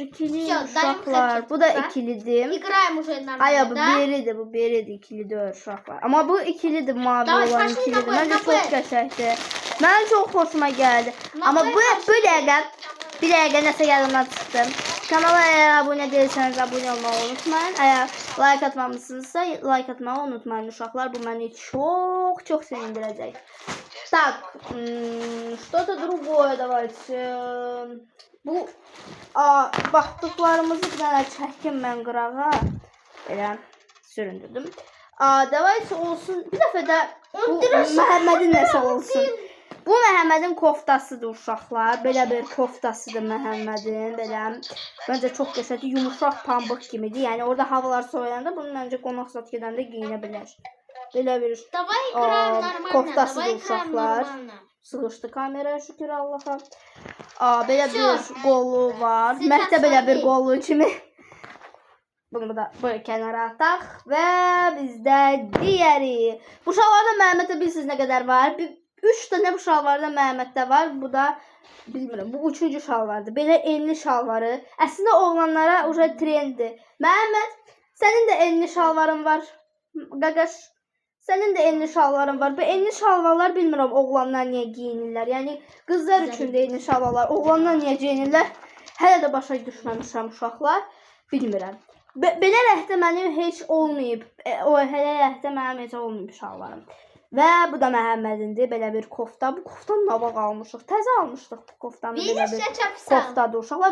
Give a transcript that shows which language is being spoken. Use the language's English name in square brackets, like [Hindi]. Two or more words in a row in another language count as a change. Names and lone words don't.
[Azerbaijani] İkili uşaqlar. Bu da ikilidir. Bu biridir. Bu biridir. İkilidir uşaqlar. Amma bu ikilidir. Mavi olan ikilidir. Məncə çox qəşəngdir. Mənim çox xoşuma gəldi. Amma bu dəqiqə bir dəqiqə nəsə yadımdan çıxdı. [Turkish] Kanala eğer abone değilseniz abone olmayı unutmayın. Eğer like atmamışsınızsa like atmayı unutmayın uşaqlar. [Azerbaijani] Bu məni çox sevindirəcək. [Russian] Так, что-то другое давайте. [Azerbaijani] Bu baxdıqlarımızı bir dənə çəkim mən qırağa. Belə süründürdüm. Davaysa olsun. Bir dəfə də bu Məhəmmədin nəsə olsun. Bu Məhəmmədin koftasıdır uşaqlar. Belə bir koftasıdır Məhəmmədin. Belə məncə çox qəşəngdir. Yumuşaq pambıq kimidir. Yəni orada havalar soyuyanda bunu məncə qonaq zat gedəndə geyinə bilər. Belə bir koftasıdır uşaqlar. Sığışdı kameraya şükür Allaha. Belə bir qolu var. Məhdə belə bir qolu kimi. [Turkish] Bunu da böyle kenara atak ve bizde diğeri. [Azerbaijani] Bu şalvarda Məhəmməddə bilirsiniz [Turkish] ne kadar var? [Azerbaijani] 3 tane bu şalvarda Məhəmməddə var. Bu da bilmiyorum. Bu 3-cü şalvardır. Belə enli şalvarı. Əslində oğlanlara uca trenddir. Məhəmməd, [Turkish] senin de enli şalvarın var. Qaqaş, senin de enli şalvarın var. Bu enli şalvarlar bilmiyorum oğlanlar niye giyinirlər. Yani kızlar üçün de enli şalvarlar. Oğlanlar niye giyinirlər? [Azerbaijani] Hələ də başa düşməmişəm uşaqlar. Bilmirəm. Belə rəhdə mənim heç olmayıb. O hələ rəhdə mənim heç olmayıb şalvarım. Və bu da Məhəmmədindir. Belə bir kofta. Bu koftanı nava almışıq. Təzə almışdıq bu koftanı. Belə bir koftadır uşaqlar.